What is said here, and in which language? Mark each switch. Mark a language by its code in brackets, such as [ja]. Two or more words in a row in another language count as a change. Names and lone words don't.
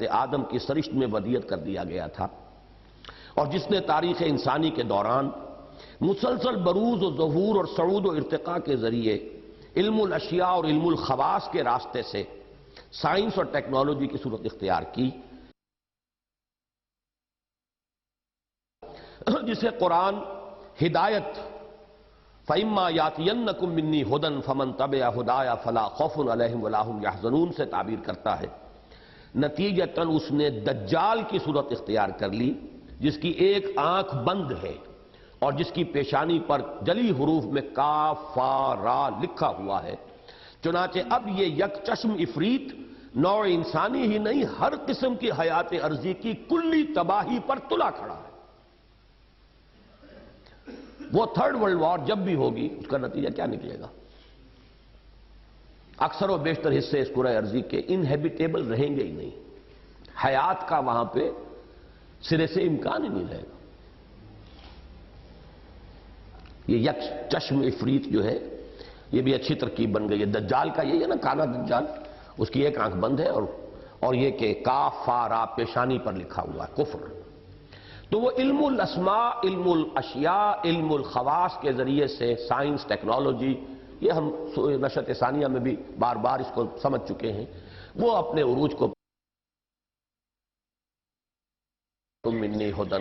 [ur] آدم کی سرشت میں ودیت کر دیا گیا تھا، اور جس نے تاریخ انسانی کے دوران مسلسل بروز و ظہور اور صعود و ارتقاء کے ذریعے علم الاشیاء اور علم الخواص کے راستے سے سائنس اور ٹیکنالوجی کی صورت اختیار کی، جسے قرآن ہدایت [ar] فَإِمَّا يَأْتِيَنَّكُم مِّنِّي هُدًى فَمَن تَبِعَ هُدَايَ فَلَا خَوْفٌ عَلَيْهِمْ وَلَا هُمْ يَحْزَنُونَ [ur] سے تعبیر کرتا ہے۔ نتیجتاً اس نے دجال کی صورت اختیار کر لی، جس کی ایک آنکھ بند ہے اور جس کی پیشانی پر جلی حروف میں کاف فا را لکھا ہوا ہے۔ چنانچہ اب یہ یک چشم عفریت نوع انسانی ہی نہیں، ہر قسم کی حیات عرضی کی کلی تباہی پر تلا کھڑا ہے۔ وہ [en] third world war [ur] جب بھی ہوگی اس کا نتیجہ کیا نکلے گا؟ اکثر و بیشتر حصے اس کرۂ ارضی کے انہیبیٹیبل رہیں گے ہی نہیں، حیات کا وہاں پہ سرے سے امکان ہی نہیں رہے گا۔ یہ یک چشم عفریت جو ہے یہ بھی اچھی ترکیب بن گئی ہے۔ دجال کا یہی ہے نا، کانا دجال، اس کی ایک آنکھ بند ہے اور یہ کہ کاف فا را پیشانی پر لکھا ہوا ہے کفر۔ تو وہ علم الاسماء، علم الاشیاء، علم الخواص کے ذریعے سے سائنس، ٹیکنالوجی، یہ ہم نشأۃ ثانیہ میں بھی بار بار اس کو سمجھ چکے ہیں، وہ اپنے عروج کو تم منی ہدن۔